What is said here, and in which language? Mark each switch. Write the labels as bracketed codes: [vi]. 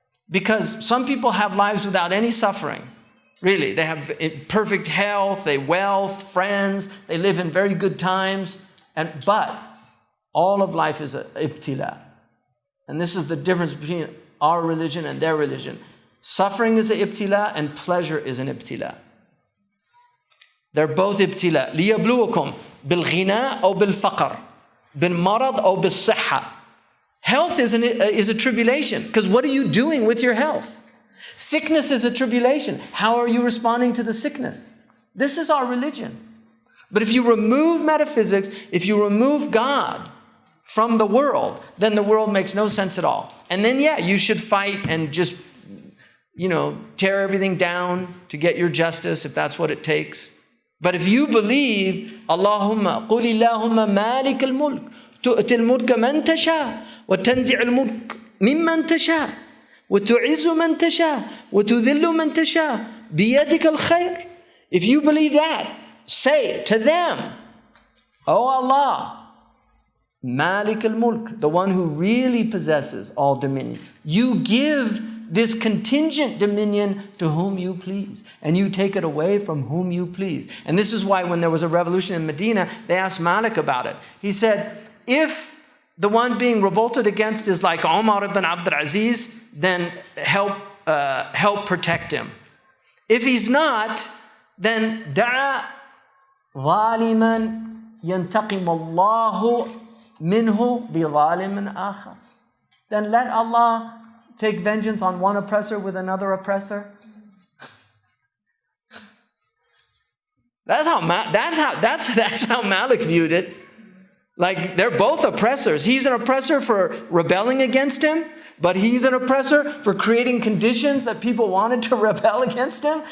[en] Because some people have lives without any suffering. Really, they have perfect health, they wealth, friends, they live in very good times. But all of life is an ibtila. And this is the difference between our religion and their religion. Suffering is an ibtila and pleasure is an ibtila. They're both ibtila. [ar] لِيَبْلُوكُمْ بِالْغِنَى أو بِالْفَقْرِ بِالْمَرَض أو بِالصِّحَّةِ. [en] Health is a tribulation, because what are you doing with your health? Sickness is a tribulation. How are you responding to the sickness? This is our religion. But if you remove metaphysics, if you remove God from the world, then the world makes no sense at all. And then, you should fight and just, tear everything down to get your justice, if that's what it takes. But if you believe, [ar] Allahumma, قُلِ اللَّهُمَّ مَالِكَ الْمُلْكِ تُؤْتِ الْمُلْكَ مَنْ تَشَاءُ وَتَنْزِعُ الْمُلْكَ مِمَّنْ تَشَاءُ وَتُعِزُّ مَنْ تَشَاءُ وَتُذِلُّ مَنْ تَشَاءُ بِيَدِكَ الْخَيْرُ. [en] If you believe that, say to them, O Allah, Malik al-Mulk, the one who really possesses all dominion. You give this contingent dominion to whom you please, and you take it away from whom you please. And this is why when there was a revolution in Medina, they asked Malik about it. He said, if the one being revolted against is like Umar ibn Abdul Aziz, then help protect him. If he's not, then [ar] da'a ظالما ينتقم الله منه بظالم آخر. [en] Then let Allah take vengeance on one oppressor with another oppressor. That's how Malik viewed it. Like, they're both oppressors. He's an oppressor for rebelling against him, but he's an oppressor for creating conditions that people wanted to rebel against him.